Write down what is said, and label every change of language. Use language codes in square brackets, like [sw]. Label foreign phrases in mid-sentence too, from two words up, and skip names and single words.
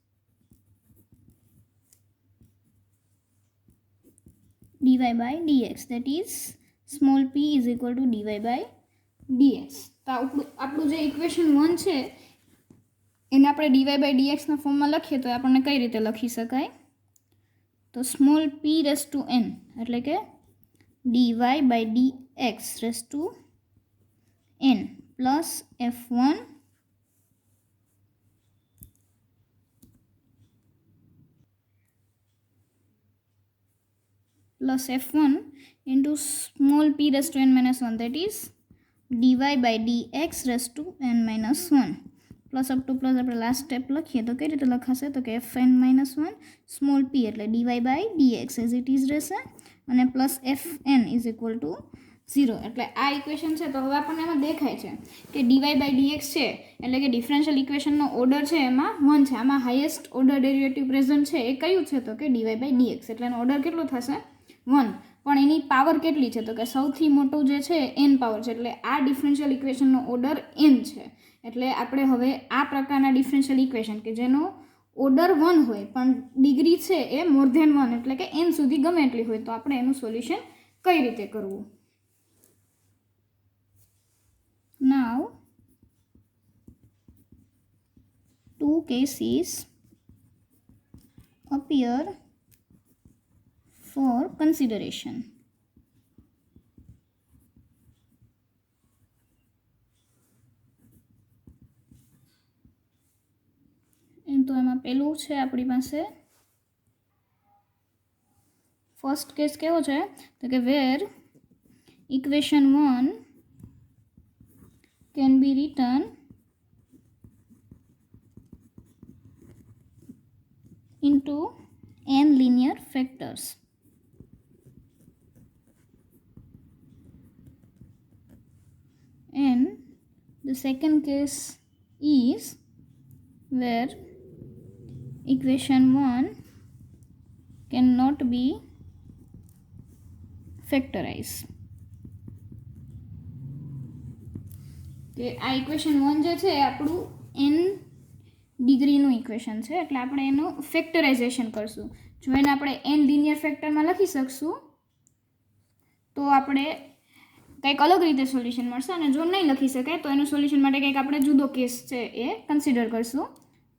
[en] dy by dx, that is small p is equal to dy by dx. [gu] તો આપણું જે ઇક્વેશન 1 છે એને આપણે dy by dx ના ફોર્મમાં લખીએ તો આપણને કઈ રીતે લખી શકાય? [en] તો small p raise to n [gu] એટલે કે [en] dy by dx raise to n plus f1 plus f1 into small p raised to n minus 1, that is dy by dx raised to n minus 1 plus up to plus [gu] આપણે લાસ્ટ સ્ટેપ લખીએ તો કઈ રીતે લખાશે? તો કે [en] fn minus 1 small p એટલે dy by dx as it is [gu] રહેશે અને [en] plus fn is equal to 0. [gu] એટલે આ ઇક્વેશન છે. તો હવે આપણને એમાં દેખાય છે કે dy by dx છે એટલે કે [en] differential equationનો order [gu] છે એમાં 1 છે. આમાં [en] highest order derivative present [gu] છે એ કયું છે? તો કે dy by dx, એટલે એનો ઓર્ડર કેટલો થશે? 1. પણ એની પાવર કેટલી છે? તો કે સૌથી મોટું જે છે n પાવર છે, એટલે આ [en] differential equationનો order [gu] n છે. એટલે આપણે હવે આ પ્રકારના [en] differential equation [gu] કે જેનો ઓર્ડર 1 હોય પણ ડિગ્રી છે એ [en] more than [gu] 1 એટલે કે n સુધી ગમે એટલી હોય, તો આપણે એનું સોલ્યુશન કઈ રીતે કરવું? [en] Now two cases appear for consideration. [gu] તો એમાં પહેલું છે આપણી પાસે [en] first case [gu] કેવો છે? તો કે [en] where equation 1 can be written into n linear factors. And the second case is where equation 1 cannot be factorized. [gu] કે આ ઇક્વેશન 1 જે છે એ આપણું n ડિગ્રીનું ઇક્વેશન છે, એટલે આપણે એનું ફેક્ટરાઇઝેશન કરશું. જો એને આપણે n [en] linear factorમાં [gu] લખી શકશું તો આપણે કંઈક અલગ રીતે સોલ્યુશન મળશે, અને જો નહીં લખી શકાય તો એનું સોલ્યુશન માટે કંઈક આપણે જુદો કેસ છે એ કન્સિડર કરશું.